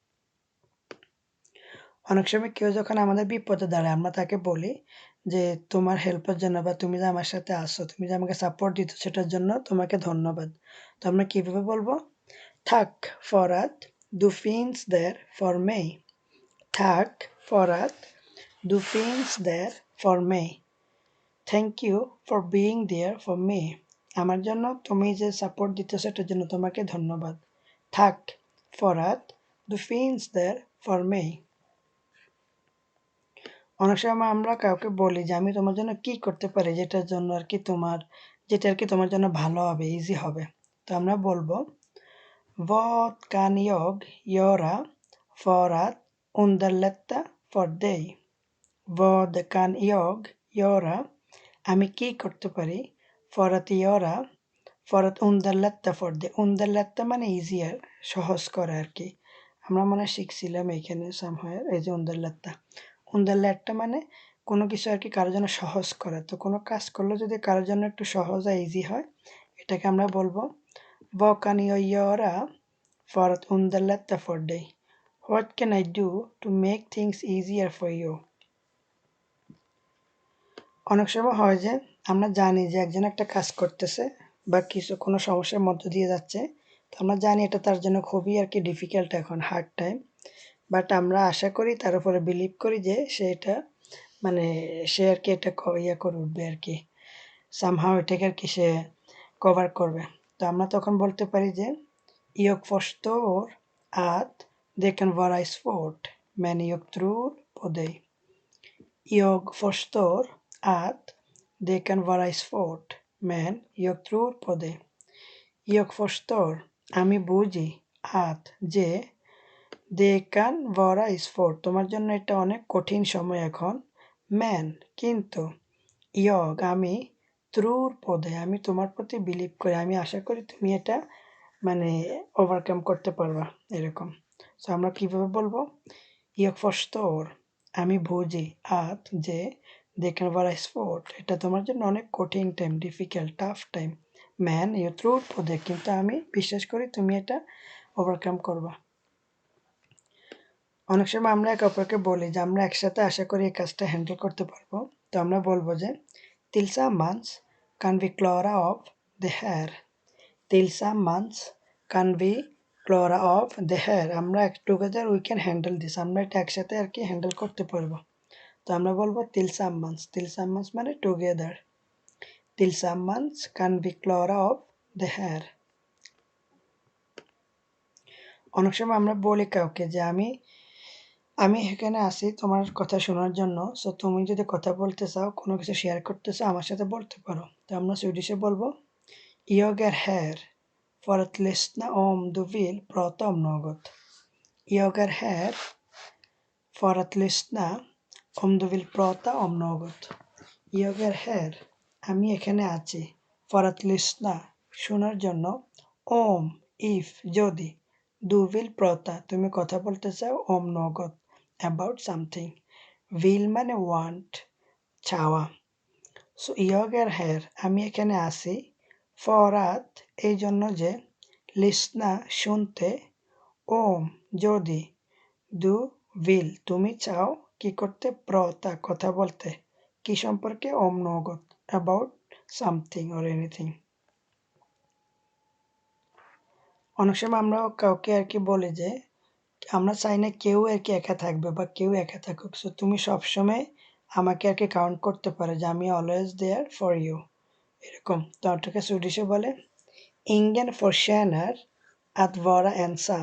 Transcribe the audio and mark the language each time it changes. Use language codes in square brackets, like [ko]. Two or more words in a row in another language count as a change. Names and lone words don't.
[bn] অনেক সময় কেউ যখন আমাদের বিপদে দাঁড়ায় আমরা তাকে বলি যে তোমার হেল্পের জন্য বা তুমি যে আমার সাথে আসো, তুমি যে আমাকে সাপোর্ট দিচ্ছ সেটার জন্য তোমাকে ধন্যবাদ। তো আমরা কীভাবে বলবো, [sv] tack för att du finns där för mig. Tack för att du finns där för mig. [en] Thank you for being there for me. [bn] আমার জন্য তুমি যে সাপোর্ট দিচ্ছ সেটার জন্য তোমাকে ধন্যবাদ। [sv] Tack för att du finns där för mig. [bn] অনেক সময় আমরা কাউকে বলি যে আমি তোমার জন্য কি করতে পারি, যেটার জন্য আর কি যেটা আর কি তোমার জন্য ভালো হবে, ইজি হবে। তো আমরা বলবো [sv] vad kan jag göra för att underlätta för dig? Vad kan jag göra, [bn] আমি কি করতে পারি, [sv] för att göra, för att underlätta för dig, underlätta [bn] মানে ইজিয়ার, সহজ করা আর কি। আমরা মনে হয় শিখছিলাম এইখানে সামহার, এই যে underlätta মানে কোনো কিছু আর কি কারোর জন্য সহজ করা, তো কোনো কাজ করলে যদি কারোর জন্য একটু সহজ আর ইজি হয়, এটাকে আমরা বলবো [sv] vad kan jag göra för att underlätta för dig? [en] What can I do to make things easier for you? [bn] অনেক সময় হয় যে আমরা জানি যে একজন একটা কাজ করতেছে বা কোনো সমস্যার মধ্য দিয়ে যাচ্ছে, তো আমরা জানি এটা তার জন্য খুবই আর কি ডিফিকাল্ট, এখন [en] hard time, [bn] বাট আমরা আশা করি, তার উপরে বিলিভ করি যে সে আর কি এটা ইয়ে করে উঠবে আর কি, সামহাও এটাকে আর কি সে কভার করবে। তো আমরা তখন বলতে পারি যে [sv] jag förstår att det kan vara svårt, men jag tror på dig. Jag förstår att det kan vara svårt, men jag tror på dig. Jag förstår [bn] আমি বুঝি, att যে, [sv] det kan vara svårt [bn] তোমার জন্য এটা অনেক কঠিন সময় এখন, men কিন্তু, jag আমি, [sv] tror på dig [bn] আমি তোমার প্রতি বিলিভ করি, আমি আশা করি তুমি এটা ওভারকাম করতে পারবা, এরকম। সো আমরা কীভাবে বলবো, [sv] jag förstår [bn] আমি বুঝি, att যে, [sv] det kan vara svårt [bn] এটা তোমার জন্য অনেক কঠিন টাইম, [en] difficult tough time, [sv] men jag tror på dig [bn] কিন্তু আমি বিশ্বাস করি তুমি এটা ওভারকাম করবা। অনেক সময় আমরা একে অপরকে বলি যে আমরা একসাথে আশা করি এই কাজটা হ্যান্ডেল করতে পারবো। তো আমরা বলবো যে [sv] tillsammans kan vi klara av det här. Tillsammans kan vi klara av det här. [en] আমরা together we can handle this. [bn] আমরা এটা একসাথে আর কি হ্যান্ডেল করতে পারবো। তো আমরা বলবো tillsammans. [sv] Tillsammans মানে together. Tillsammans kan vi klara av det här. [bn] অনেক সময় আমরা বলি কাউকে যে আমি এখানে আছি তোমার কথা শোনার জন্য। সো তুমি যদি কথা বলতে চাও, কোনো কিছু শেয়ার করতে চাও, আমার সাথে বলতে পারো। তো আমরা সুইডিশে বলবো [sv] Jag är här för att lyssna om du vill prata om något. Jag är här för att lyssna om du vill prata om något. Jag är här. [bn] আমি এখানে আছি। [sv] For att lyssna [bn] শোনার জন্য [sv] om if যদি du vill prata [bn] তুমি কথা বলতে চাও [sv] om något [en] about something. [bn] Vill মানে want চাওয়া। সো [sv] jag är här [bn] আমি এখানে আছি [sv] for att [bn] এই জন্য যে lyssna শুনতে om যদি [sv] du vill [bn] তুমি চাও কি করতে prata কথা বলতে কি সম্পর্কে [sv] om något [en] about something or anything. [bn] অনেক সময় আমরা কাউকে আর কি বলি যে আমরা চাই না কেউ আর কি একা থাকবে বা কেউ একা থাকুক। সো তুমি সবসময় আমাকে আর কি কাউন্ট করতে পারো যে আমি [en] always there for you, [bn] এরকম। তো ওটাকে সুইডিশে বলে [sv] Ingen förtjänar att vara ensam.